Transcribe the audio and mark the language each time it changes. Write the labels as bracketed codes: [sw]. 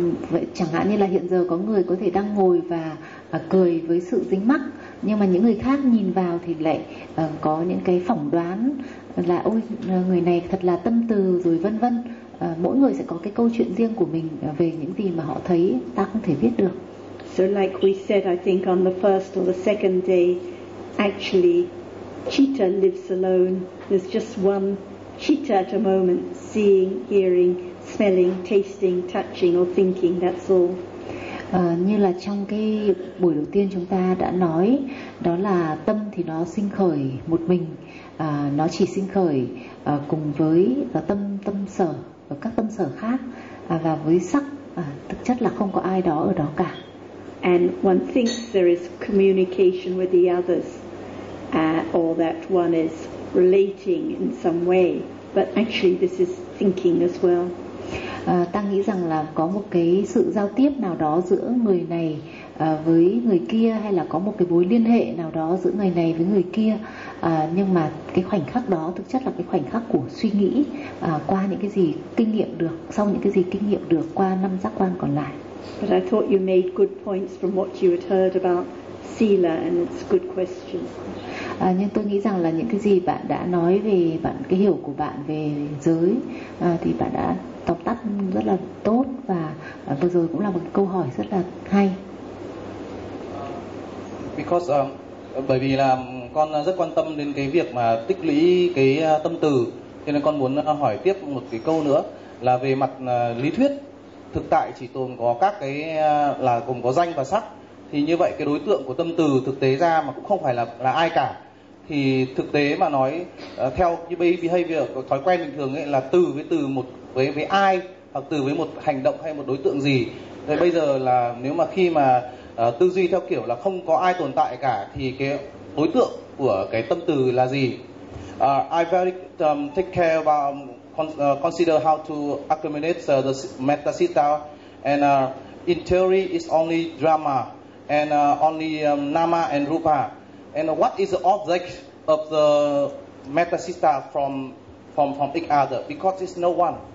[vi] Vậy chẳng hạn như là hiện giờ có người có thể đang ngồi và cười với sự dính mắc, nhưng mà những người khác nhìn vào thì lại có những cái phỏng đoán là ôi người này thật là tâm từ rồi vân vân. Mỗi người sẽ có cái câu chuyện riêng của mình về những gì mà họ thấy, ta không thể biết được. [en] So like we said, I think on the first or the second day, actually, Chitta lives alone. There's just one Chitta at a moment, seeing, hearing, smelling, tasting, touching or thinking, that's all. [vi] Như là trong cái buổi đầu tiên chúng ta đã nói, đó là tâm thì nó sinh khởi một mình, nó chỉ sinh khởi cùng với tâm sở và các tâm sở khác, và với sắc, thực chất là không có ai đó ở đó cả. [en] And one thinks there is communication with the others, or that one is relating in some way, but actually this is thinking as well. [vi] Ta nghĩ rằng là có một cái sự giao tiếp nào đó giữa người này với người kia, hay là có một cái mối liên hệ nào đó giữa người này với người kia, nhưng mà cái khoảnh khắc đó thực chất là cái khoảnh khắc của suy nghĩ, qua những cái gì kinh nghiệm được, sau những cái gì kinh nghiệm được qua năm giác quan còn lại. [en] But I thought you made good points from what you had heard about sila, and it's a good question. [vi] Nhưng tôi nghĩ rằng là những cái gì bạn đã nói về bạn, cái hiểu của bạn về giới, thì bạn đã tóm tắt rất là tốt, và vừa rồi cũng là một câu hỏi rất là hay. [en] Because [vi] bởi vì là con rất quan tâm đến cái việc mà tích lũy cái tâm từ, cho nên con muốn hỏi tiếp một cái câu nữa là về mặt lý thuyết, thực tại chỉ tồn có các cái là gồm có danh và sắc, thì như vậy cái đối tượng của tâm từ thực tế ra mà cũng không phải là ai cả. Thì thực tế mà nói theo như behavior thói quen bình thường ấy, là từ với từ một với ai, hoặc từ với một hành động hay một đối tượng gì. Thế bây giờ là nếu mà khi mà tư duy theo kiểu là không có ai tồn tại cả, thì cái đối tượng của cái tâm từ là gì? [en] I very take care about consider how to accumulate the metta-citta, and in theory it's only drama and only nama and rupa. And what is the object of the metta-citta from each other? Because it's no one.